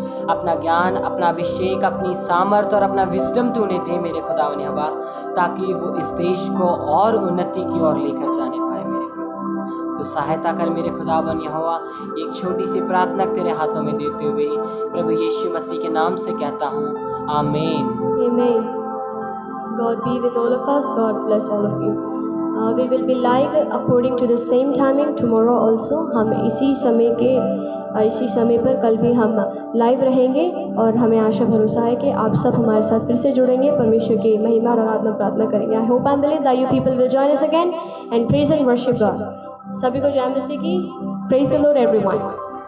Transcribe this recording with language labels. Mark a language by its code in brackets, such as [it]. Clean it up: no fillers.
[hi] अपना ज्ञान, अपना अभिषेक, अपनी सामर्थ और अपना विजडम तू उन्हें दे मेरे खुदावन यहोवा, ताकि वो इस देश को और उन्नति की ओर लेकर जाने पाए मेरे प्रभु। तो सहायता कर मेरे खुदावन यहोवा। एक छोटी सी प्रार्थना तेरे हाथों में देते हुए प्रभु यीशु मसीह के नाम से कहता हूँ, आमीन। [en] Amen. God be with all of us. God bless all of you. We will be live according to the same timing tomorrow also. [hi] हम इसी समय पर कल भी हम लाइव रहेंगे और हमें आशा भरोसा है कि आप सब हमारे साथ फिर से जुड़ेंगे, परमेश्वर की महिमा और आराधना प्रार्थना करेंगे। [en] I hope and believe that you people will join us again and praise and worship God. [hi] सभी को जय मसीह की। [en] Praise the Lord everyone.